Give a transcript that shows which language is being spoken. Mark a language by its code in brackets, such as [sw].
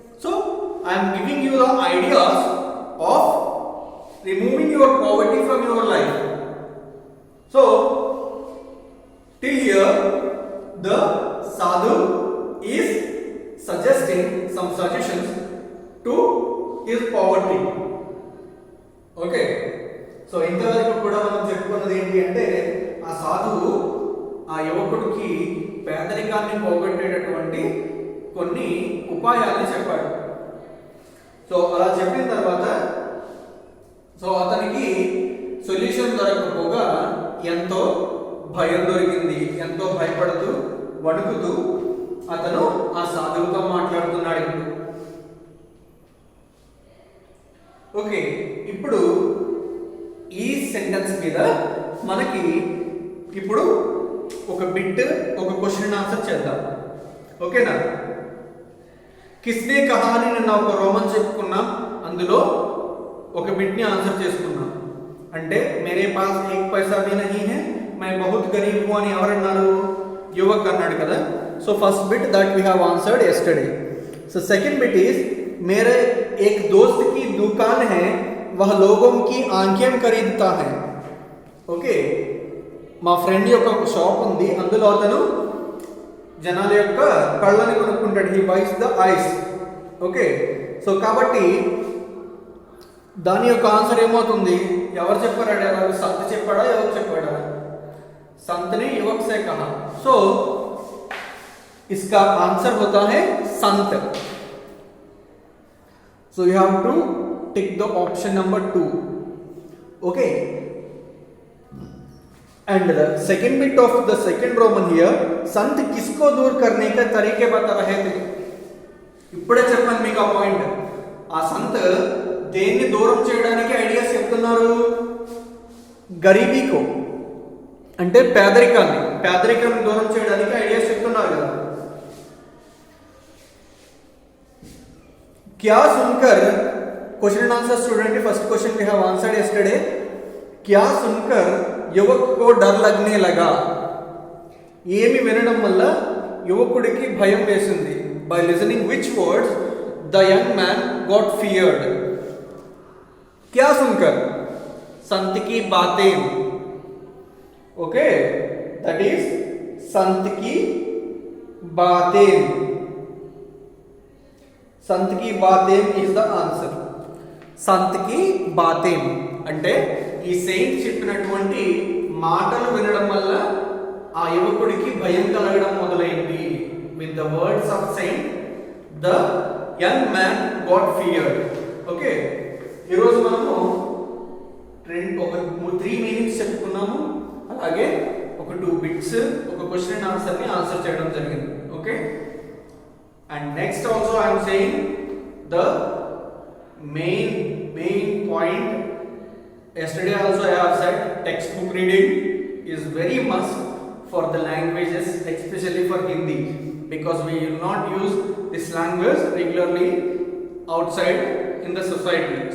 [en] So I am giving you the ideas of removing your poverty from your life. So till here the sadhu is suggesting some suggestions to his poverty. Okay, so [te] ఇంతవరకు కూడా మనం చెప్పుకున్నది ఏంటి అంటే ఆ సాధువు ఆ యువకుడికి పేదరికాన్ని పోగొట్టేటటువంటి కొన్ని ఉపాయాలను చెప్పాడు. సో అలా చెప్పిన తర్వాత సో అతనికి సొల్యూషన్ దొరకకపోగా ఎంతో భయం దొరికింది. ఎంతో భయపడుతూ వణుకుతూ అతను ఆ సాధువుతో మాట్లాడుతున్నాడు. ఓకే, ఇప్పుడు ఈ సెంటెన్స్ మీద మనకి ఇప్పుడు ఒక బిట్ ఒక క్వశ్చన్ ఆన్సర్ చేద్దాం. ఓకేనా? కిస్నే కహా అని నిన్న ఒక రోమన్ చెప్పుకున్నాం, అందులో ఒక బిట్ ని ఆన్సర్ చేసుకున్నాం. అంటే [hi] మేరే pass Ek Paisa Bhi Nahi high my బహుత్ గరీబ్ హూ [te] అని ఎవరన్నారు? యువక్ అన్నాడు కదా. [en] So first bit that we have answered yesterday. So second bit is [hi] मेरे एक दोस्त की दुकान है वह लोगों की आंखें खरीदता है. [te] ఓకే, మా ఫ్రెండ్ యొక్క ఒక షాప్ ఉంది, అందులో అతను జనాల యొక్క కళ్ళని కొనుక్కుంటాడు. [en] He buys the eyes. [te] Okay, so కాబట్టి దాని యొక్క ఆన్సర్ ఏమవుతుంది? ఎవరు చెప్పాడు? ఎవరు సంత్ చెప్పాడా? ఎవరు చెప్పాడా? [hi] संत ने युवक से कहा. सो इसका आंसर होता है संत. [en] So you have to tick the option number 2. Okay, and the second bit of the second Roman here, [hi] संत किसको दूर करने के तरीके बता रहे थे. [te] ఇప్పుడే చెప్పాను మీకు ఆ పాయింట్. ఆ సంత్ దేన్ని దూరం చేయడానికి ఐడియాస్ చెప్తున్నారు? గరీబీకో అంటే పేదరికాన్ని దూరం చేయడానికి ఐడియాస్ చెప్తున్నారు కదా. [hi] क्या सुनकर [en] Question and answer student first question we have answered yesterday. [hi] क्या सुनकर युवक को डर लगने लगा. [te] ఏమి వినడం వల్ల యువకుడికి భయం వేసింది? [en] By listening which words the young man got feared. [hi] क्या सुनकर? संत की बातें. [en] okay, that is [hi] संत की बातें. संत की बातें इज द आंसर. [te] సంత్ కి బాతేం అంటే ఈ సెయింట్ చెప్పినటువంటి మాటలు వినడం వల్ల ఆ యువకుడికి భయం కలగడం మొదలైంది. [en] With the words of saint the young man got feared. [te] Okay, ఈరోజు మనము ఒక 3 మీనింగ్స్ చెప్పుకున్నాము, అలాగే ఒక 2 బిట్స్ ఒక క్వశ్చన్ అండ్ ఆన్సర్ ని ఆన్సర్ చేయడం జరిగింది. [en] Okay, and next also I am saying the main point. Yesterday also I have said textbook reading is very must for the languages, especially for Hindi, because we will not use this language regularly outside in the society.